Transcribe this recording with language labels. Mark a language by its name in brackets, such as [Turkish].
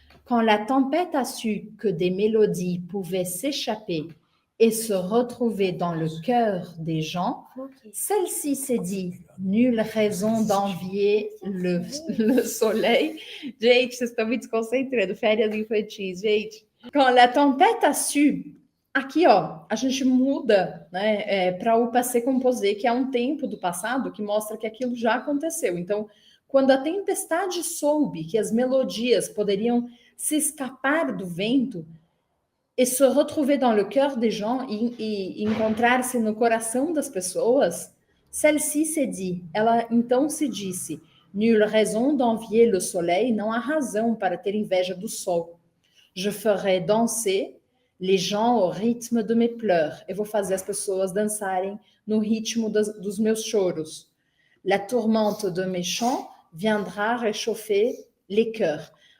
[French] Quand la tempête a su que des mélodies pouvaient s'échapper et se retrouver dans le cœur des gens, celle-ci s'est dit, nulle raison d'envier le soleil. [Portuguese] Gente, vocês estão me desconcentrando, férias infantis, gente. [French] Quand la tempête a su, [Portuguese] aqui, ó, a gente muda, né, para o passé composé, que é um tempo do passado que mostra que aquilo já aconteceu. Então, quando a tempestade soube que as melodias poderiam se escapar do vento e [French] se retrouver dans le cœur des gens [Portuguese] e encontrar-se no coração das pessoas, [French] celle-ci se dit, [Portuguese] ela então se disse, [French] nulle raison d'envier le soleil, [Portuguese] não há razão para ter inveja do sol. [French] Je ferai danser les gens au rythme de mes pleurs. [Portuguese] Eu vou fazer as pessoas dançarem no ritmo dos meus choros. [French] La tourmente de mes chants viendra réchauffer les cœurs.